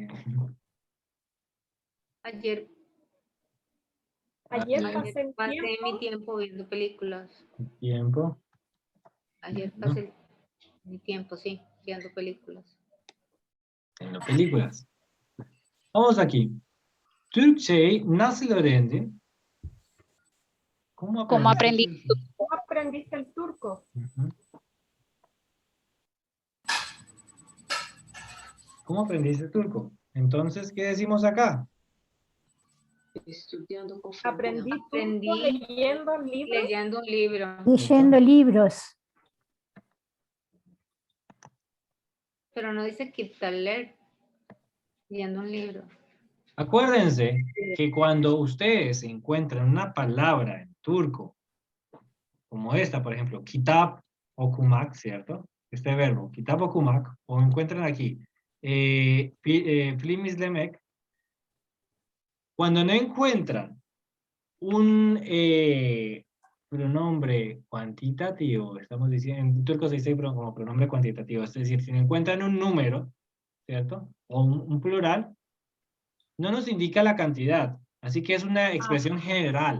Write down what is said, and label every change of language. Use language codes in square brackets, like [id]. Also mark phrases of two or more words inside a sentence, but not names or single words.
[es] Ayer Ayer pasé pasé mi tiempo viendo películas. tiempo Ayer ¿no? pasé mi tiempo, sí, viendo películas. En las películas. Vamos aquí. [tr] Türkçeyi nasıl öğrendin? [es] ¿Cómo aprendí? ¿Cómo aprendiste el turco? Ujú. ¿Cómo aprendiste turco? Entonces, ¿qué decimos acá? Estudiando con Aprendí turco Aprendí leyendo libros. leyendo un libro, Leyendo libros. pero no dice Kitaler, leyendo un libro. Acuérdense que cuando ustedes encuentran una palabra en turco, como esta, por ejemplo, [tr] kitap okumak, [es] ¿cierto? Este verbo, [tr] kitap okumak, [es] o encuentran aquí, [tr] film izlemek, [es] cuando no encuentran un pronombre cuantitativo, estamos diciendo, en turco se dice como pronombre cuantitativo, es decir, si no encuentran un número, ¿cierto? O un plural, no nos indica la cantidad, así que es una expresión general,